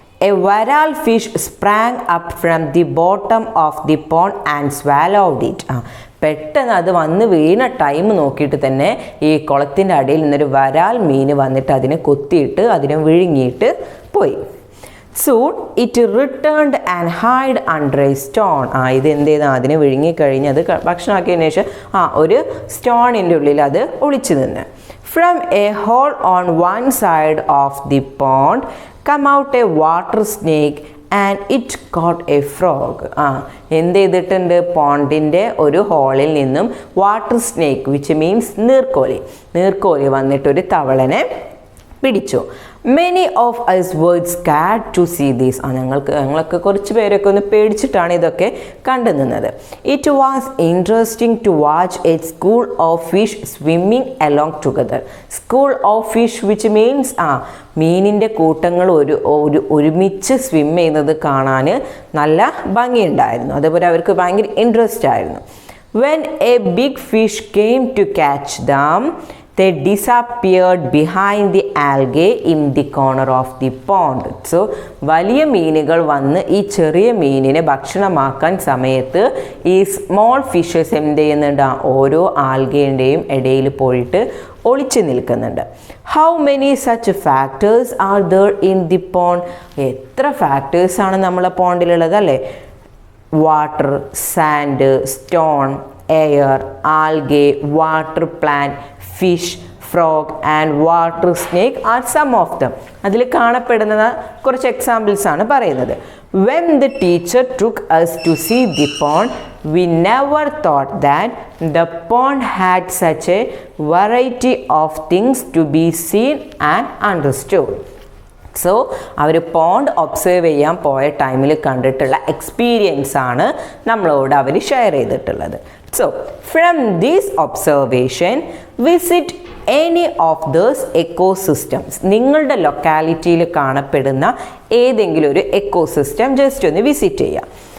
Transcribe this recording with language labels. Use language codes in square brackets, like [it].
[en] A varal fish sprang up from the bottom of the pond and swallowed it. [ml] പെട്ടെന്ന് അത് വന്ന് വീണ time നോക്കിയിട്ട് തന്നെ ഈ കുളത്തിൻ്റെ അടിയിൽ നിന്നൊരു വരാൽ മീൻ വന്നിട്ട് അതിനെ കൊത്തിയിട്ട് അതിനെ വിഴുങ്ങിയിട്ട് പോയി. [en] Soon it returned and hid under a stone. [ml] ഇത് എന്ത് ചെയ്താൽ അതിനെ വിഴുങ്ങിക്കഴിഞ്ഞ് അത് ഭക്ഷണമാക്കിയതിന് ശേഷം ഒരു സ്റ്റോണിൻ്റെ ഉള്ളിൽ അത് ഒളിച്ചു നിന്ന്. [en] From a hole on one side of the pond come out a water snake and it caught a frog. [ml] എന്ത് ചെയ്തിട്ടുണ്ട്? പോണ്ടിൻ്റെ ഒരു ഹോളിൽ നിന്നും [en] water snake which means [ml] നീർക്കോലി വന്നിട്ടൊരു തവളനെ പിടിച്ചു. [en] Many of us were scared to see this. [ml] ഞങ്ങളൊക്കെ കുറച്ച് പേരൊക്കെ ഒന്ന് പേടിച്ചിട്ടാണ് ഇതൊക്കെ കണ്ടു നിന്നത്. [en] It was interesting to watch a school of fish swimming along together. School of fish which means [ml] മീനിൻ്റെ കൂട്ടങ്ങൾ ഒരുമിച്ച് സ്വിം ചെയ്യുന്നത് കാണാൻ നല്ല ഭംഗിയുണ്ടായിരുന്നു. അതേപോലെ അവർക്ക് ഭയങ്കര ഇൻട്രസ്റ്റ് ആയിരുന്നു. [en] When a big fish came to catch them, they disappeared behind the algae in the corner of the pond. [ml] So വലിയ മീനുകൾ വന്ന് ഈ ചെറിയ മീനിനെ ഭക്ഷണമാക്കാൻ സമയത്ത് ഈ സ്മോൾ ഫിഷസ് എന്ത് ചെയ്യുന്നുണ്ട്? ഓരോ ആൽഗേൻ്റെയും ഇടയിൽ പോയിട്ട് ഒളിച്ചു നിൽക്കുന്നുണ്ട്. [en] How many such factors are there in the pond? [ml] എത്ര ഫാക്ടേഴ്സാണ് നമ്മളെ പോണ്ടിലുള്ളത് അല്ലേ? [en] Water, sand, stone, air, algae, water plant, fish, frog and water snake are some of them. [ml] അതിൽ കാണപ്പെടുന്ന കുറച്ച് എക്സാമ്പിൾസ് ആണ് പറയുന്നത്. [en] When the teacher took us to see the pond, we never thought that the pond had such a variety of things to be seen and understood. [ml] So our pond observe ചെയ്യാൻ പോയ ടൈമിൽ കണ്ടിട്ടുള്ള experience ആണ് നമ്മളോട് അവർ share ചെയ്തിട്ടുള്ളത്. [en] So from these observation visit any of those ecosystems. [ml] നിങ്ങളുടെ ലൊക്കാലിറ്റിയിൽ കാണപ്പെടുന്ന ഏതെങ്കിലും ഒരു എക്കോസിസ്റ്റം ജസ്റ്റ് ഒന്ന് വിസിറ്റ് ചെയ്യാം.